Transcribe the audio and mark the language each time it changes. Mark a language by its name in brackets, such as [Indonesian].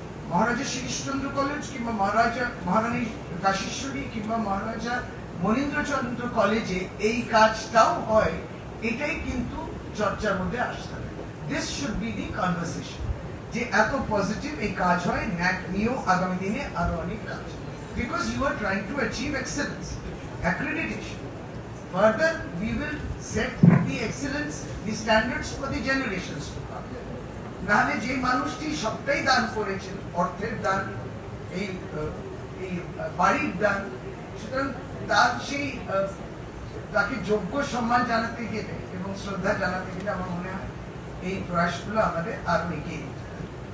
[Bangla] মহারাজা Srishchandra college কিংবা মহারানী কাশীশ্বরী কিংবা মহারাজা মনীন্দ্রচন্দ্র কলেজে এই কাজটাও হয়, এটাই কিন্তু চর্চার মধ্যে আসতে হবে। [English] this should be the conversation, [Bangla] যে এত পজিটিভ এই কাজ হয়, ন্যাক নিয়েও আগামী দিনে আরো অনেক কাজ, [English] Because you are trying to achieve excellence, accreditation. Further, we will set the excellence, the standards for the generations to come. [Bangla] নাহলে যে মানুষটি সবটাই দান করেছেন, অর্থের দান, এই বাড়ির দান, সুতরাং তার সেই তাকে যোগ্য সম্মান জানাতে গেলে এবং শ্রদ্ধা জানাতে গেলে আমার মনে হয় এই প্রয়াসগুলো আমাদের আরো এগিয়ে নিতে হবে।